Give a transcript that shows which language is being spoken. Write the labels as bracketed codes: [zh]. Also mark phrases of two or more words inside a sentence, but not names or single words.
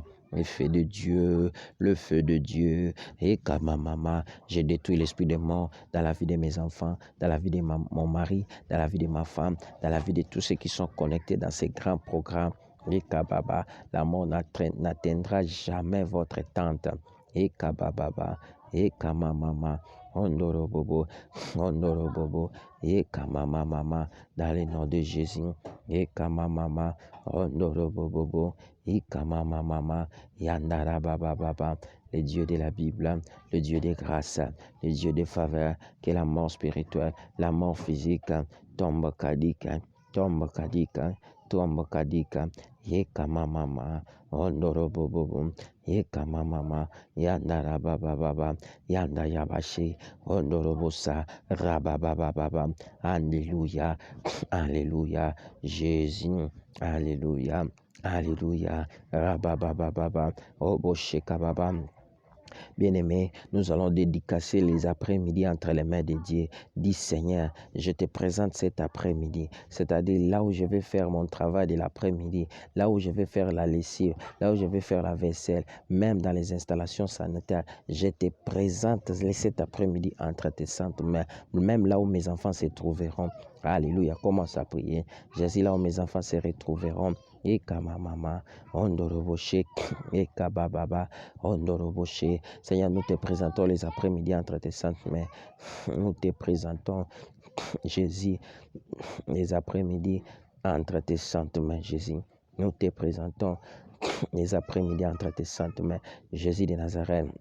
[fr] Le feu de Dieu, le feu de Dieu. Et kamamama, j'ai détruit l'esprit de mort dans la vie de mes enfants, dans la vie de mon mari, dans la vie de ma femme, dans la vie de tous ceux qui sont connectés dans ces grands programmes. Et kababa, la mort n'atteindra jamais votre tente. Et kabababa, et kamamama, ondorobobo, ondorobobo, et kamamama, dans le nom de Jésus. Et kamamama, ondorobobobo, et kamamama, yandarabababa. Le Dieu de la Bible, le Dieu de grâce, le Dieu de faveur, que la mort spirituelle, la mort physique tombe kadika, tombe kadika, tombe kadika. Ye kamamama, ondorobobobo, ye kamamama, yandarabababa, yandayabashi, ondorobosa, rababababa. Alléluia, alléluia, Jésus, alléluia, alléluia, rababababa, oboshekababa. Bien-aimé, nous allons dédicacer les après-midi entre les mains de Dieu. Dis Seigneur, je te présente cet après-midi, c'est-à-dire là où je vais faire mon travail de l'après-midi, là où je vais faire la lessive, là où je vais faire la vaisselle, même dans les installations sanitaires, je te présente cet après-midi entre tes saintes mains, même là où mes enfants se trouveront. Alléluia, commence à prier. Jésus, là où mes enfants se retrouveront. Et kamamama, ondoroboshe, et kabababa, ondoroboshe. Seigneur, nous te présentons les après-midi entre tes saintes mains. Nous te présentons, Jésus, les après-midi entre tes saintes mains, Jésus. Nous te présentons les après-midi entre tes saintes mains, Jésus de Nazareth.